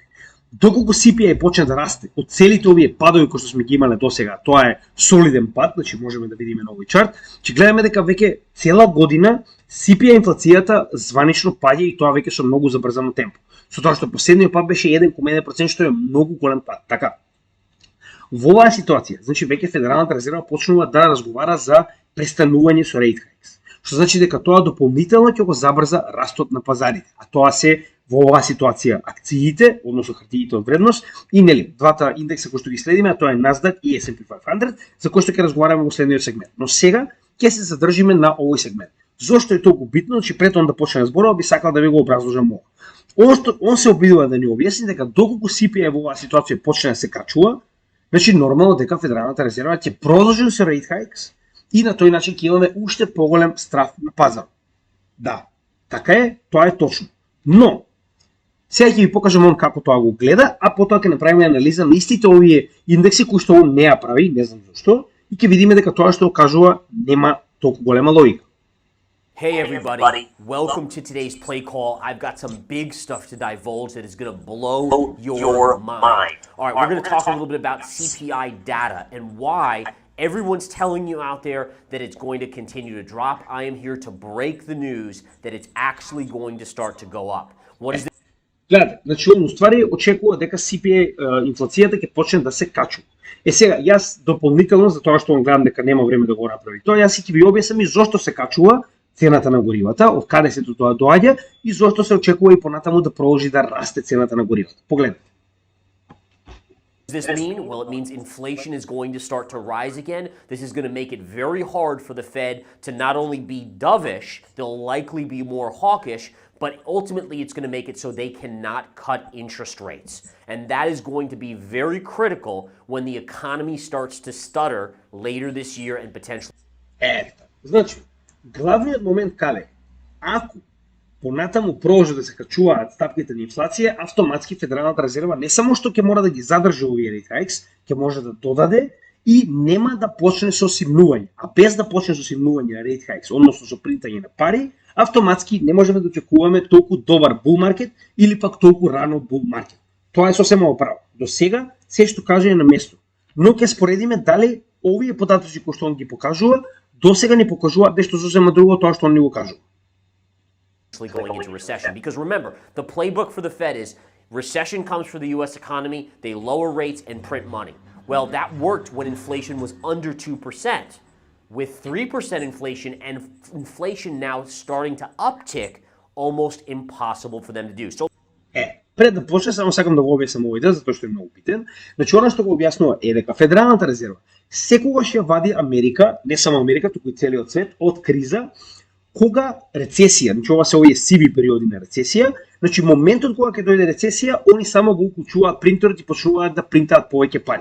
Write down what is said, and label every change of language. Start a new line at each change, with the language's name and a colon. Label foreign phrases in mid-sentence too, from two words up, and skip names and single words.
Macedonian: Доколку CPI почне да расте од целите овие падови кои што сме ги имале досега, тоа е солиден пад, значи можеме да видиме на овој чарт, че гледаме дека веќе цела година CPI инфлацијата званично паѓа и тоа веќе со многу забрзано темпо. Со тоа што последниот пат беше 1,1%, што е многу голем пад. Така. Во оваа ситуација, значи веќе Федералната резерва почнува да разговара за престанување со
English: rate hikes,
Macedonian: што значи дека тоа дополнително ќе го забрза растот на пазарите, а тоа се во оваа ситуација акциите, односно хартиите од вредност и нели двата индекса кои што ги следиме, а тоа е Nasdaq и S&P 500, за кои што ќе разговараме во следниот сегмент. Но сега ќе се задржиме на овој сегмент. Зошто е толку битно? Значи пред он да почне зборува, би сакал да ви го образложам ова. Он се обидува да ни објасни дека доколку CPI во оваа ситуација почне да се качува, значи нормално дека Федералната резерва ќе продолжи со
English: rate hikes
Macedonian: и на тој начин ќе имаме уште поголем страв на пазар. Да, така е, тоа е точно. Но сега ќе ви покажам он како тоа го гледа, а потоа ќе направиме анализа на истите овие индекси кои што он не ја прави, не знам зашто, и ќе видиме дека тоа што кажува нема толку голема логика.
English: Hey everybody, welcome to today's play call. I've got some big stuff to divulge that is going to blow your mind. All right, we're going to talk a little bit about CPI data and why everyone's telling you out there that it's going to continue to drop. I am here to break the news that it's actually going to start to go up. What is
Macedonian: Гледате, значи он уствари очекува дека CPI инфлацијата ќе почне да се качува. Сега, јас дополнително, за тоа што он гледам дека нема време да го направи тоа, јас ќе ви објаснам и зошто се качува цената на горивата, од каде се тоа доаѓа и зошто се очекува и понатаму да продолжи да расте цената на горивата. Погледнете.
English: Does this mean? Well, it means inflation is going to start to rise again. This is going to make it very hard for the Fed to not only be dovish, they'll likely be more hawkish, but ultimately it's going to make it so they cannot cut interest rates. And that is going to be very critical when the economy starts to stutter later this year and potentially.
Macedonian: Значи, главниот момент каде? Ако понатаму продолжи да се качуваат стапките на инфлација, автоматски Федералната резерва не само што ќе мора да ги задржи овие
English: rate hikes,
Macedonian: ќе може да додаде и нема да почне со симнување. А без да почне со симнување на
English: rate hikes,
Macedonian: односно со принтање на пари, автоматски не можеме да очекуваме толку добар
English: bull market
Macedonian: или пак толку рано
English: bull market.
Macedonian: Тоа е сосема оправо. До сега се што кажа е на место. Но ќе споредиме дали овие податоци кои што он ги покажува, до сега не покажуваат нешто сосема друго тоа што он ни го кажува.
English: Going into recession. Because remember, the playbook for the Fed is recession comes for the US economy, they lower rates and print money. Well, that worked when inflation was under 2%. With 3% inflation and inflation now starting to uptick, almost impossible for them to do. So
Macedonian: пред да почне, само сакам да го објаснам овој дел, затоа што е многу битен. Значи, она што го објаснува е дека Федералната резерва секогаш ја вади Америка, не само Америка, туку и целиот свет, од криза, кога рецесија, значи ова се овие сиви периоди на рецесија, значи моментот кога ќе дојде рецесија, они само го уклучуваат принтерот и почнуваат да принтаат повеќе пари.